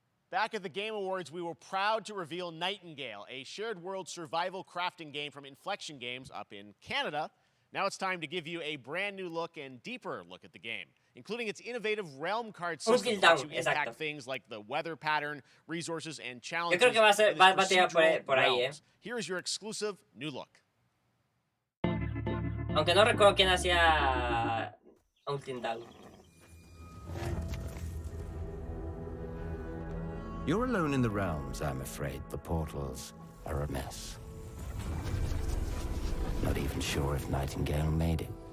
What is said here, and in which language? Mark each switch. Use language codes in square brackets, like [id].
[en] Back at the Game Awards, we were proud to reveal Nightingale, a shared world survival crafting game from Inflection Games up in Canada. Now it's time to give you a brand new look and deeper look at the game, including its innovative realm card system that you impact things like the weather pattern, resources, and challenges. [es] Yo creo que va a tirar por ahí, eh. [en] Here is your exclusive new look. [es] Aunque no recuerdo quién hacía Ultimate Dawn. [en] You're alone in the realms, I'm afraid. The portals are a mess. Not even sure if Nightingale made it.